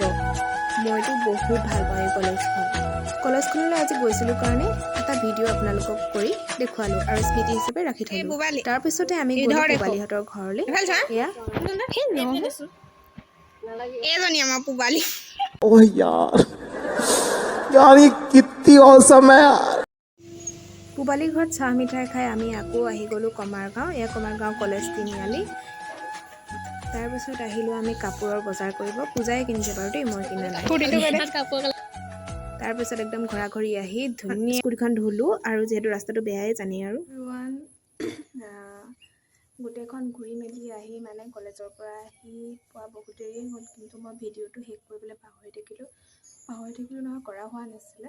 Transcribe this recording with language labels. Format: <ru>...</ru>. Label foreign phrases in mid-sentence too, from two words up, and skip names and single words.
<as>মইতো বহুত ভাল পাওঁ এই কলেজখনলৈ আজি গৈছিলোঁ কাৰণে এটা ভিডিঅ' আপোনালোকক কৰি দেখুৱালোঁ আৰু স্মৃতি হিচাপে ৰাখি থ'লোঁ। তাৰপিছতে আমি গ'লোঁ পুবালীহঁতৰ ঘৰলৈ। এয়া এইজনী আমাৰ পুবালী।</as> <hi>ओह यार ये कितनी औसम है यार।</hi> <as>পুবালীৰ ঘৰত চাহ মিঠাই খাই আমি আকৌ আহি গ'লোঁ কমাৰগাঁও। এয়া কমাৰগাঁও কলেজ তিনিআলি। তাৰপিছত আহিলোঁ আমি কাপোৰৰ বজাৰ কৰিব। পূজাই কিনিছে বাৰু দেই, মই কিনা নাই। তাৰপিছত একদম ঘৰা-ঘৰি আহি ধুনীয়া স্কুটিখন ধুলোঁ, আৰু যিহেতু ৰাস্তাটো বেয়াই জানি আৰু গোটেইখন ঘূৰি মেলি আহি মানে কলেজৰ পৰা আহি পোৱা বহুত দেৰি হ'ল, কিন্তু মই ভিডিঅ'টো শেষ কৰিবলৈ পাহৰি থাকিলোঁ নহয়, কৰা হোৱা নাছিলে।</as>